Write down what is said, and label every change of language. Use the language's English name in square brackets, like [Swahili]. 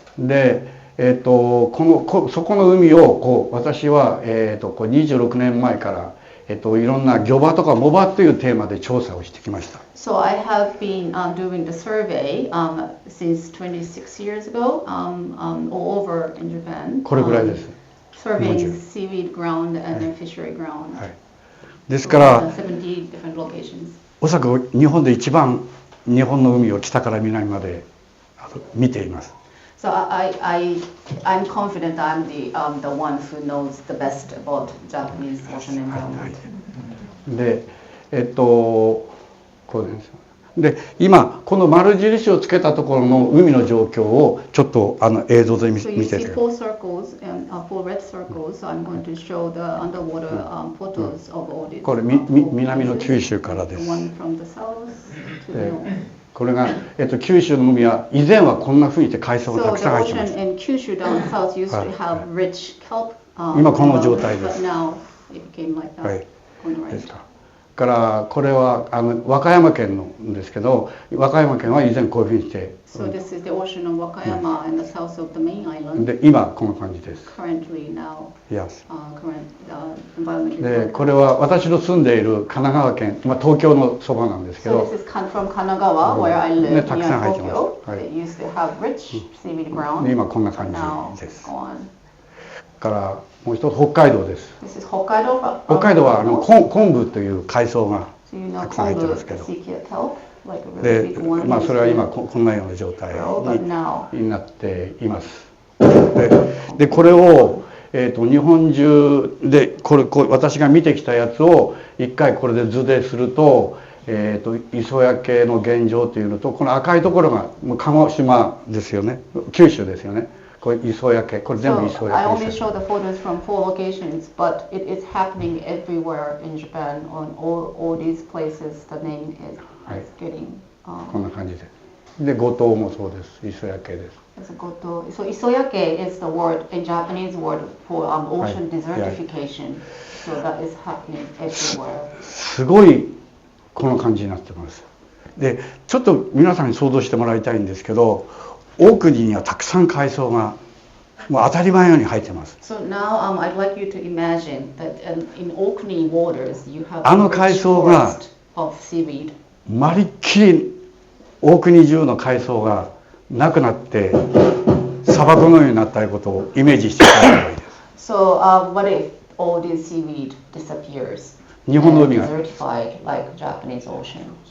[Japanese] で、そこの海を私は26年前からいろんな漁場とか藻場というテーマで調査をしてきました。 [English] So I have been doing the survey since 26 years ago all over in Japan. [Japanese] これぐらいです。 [English] Surveying seaweed ground and then fishery ground. [Japanese] ですから [English] 70 different locations. [Japanese] おそらく日本で一番日本の海を北から南まで見ています。 [English] So I'm confident I'm the one who knows the best about Japanese ocean environment. [Japanese] で、こうです。で、今この丸印をつけたところの海の状況をちょっと映像で見てください。 [English] So you see four circles and four red circles. So I'm going to show the underwater photos of all these. [Japanese] これ南の九州からです。 [English] The one from the south to the north. [Japanese] これが、九州の海は以前はこんな風にして海藻がたくさん入っていました。 [English] So the ocean in Kyushu down south used to have rich kelp. [Japanese] 今この状態です。 [English] But now it became like that. [Japanese] はい。ですか。からこれは和歌山県のですけど、和歌山県は以前こういう風にして。 [English] So this is the ocean of Wakayama in the south of the main island. [Japanese] で今この感じです。 [English] Currently now. Yes. Current environment. [Japanese] でこれは私の住んでいる神奈川県、東京のそばなんですけど。 [English] So this is from Kanagawa where I live [Japanese] ね、たくさん [English] near [Japanese] 入ってます。 [English] They used to have rich seaweed ground. [Japanese] で今こんな感 [English] Now [Japanese] じです。 [English] it's gone. [Japanese] からもう一つ北海道です。 [English] This is Hokkaido. [Japanese] 北海道は昆布という海藻が [English] So you know [Japanese] たくさん入ってますけど。 [English] sea kelp, like a で really big one. [Japanese] まあそれは今こんなような状態 [English] But now. [Japanese] になっています。でこれを、日本中でこれ私が見てきたやつを一回これで図ですると、磯焼けの現状というのとこの赤いところが鹿児島ですよね、九州ですよね。これ磯焼け、これ全部磯 [English] So I [Japanese] 焼け [English] only [Japanese] です。 [English] show the photos from 4 locations, but it is happening everywhere in Japan. On all these places, the name is getting. [Japanese] こんな感じで。で五島もそうです。磯焼けです。 [English] So isoyake is the word in Japanese word for ocean desertification. So that is happening everywhere. [Japanese] すごいこの感じになってます。で、ちょっと皆さんに想像してもらいたいんですけど、オークニーにはたくさん海藻がもう当たり前のように生えてます。 [English] So now I'd like you to imagine that in Orkney waters you have [Japanese] あの海藻が [English] of seaweed. [Japanese] まりっきりオークニー中の海藻がなくなって砂漠のようになったことをイメージしていただければいいです。 [English] So what if all this seaweed disappears [Japanese] 日本の海 [English] and [Japanese] が [English] desertified like Japanese ocean?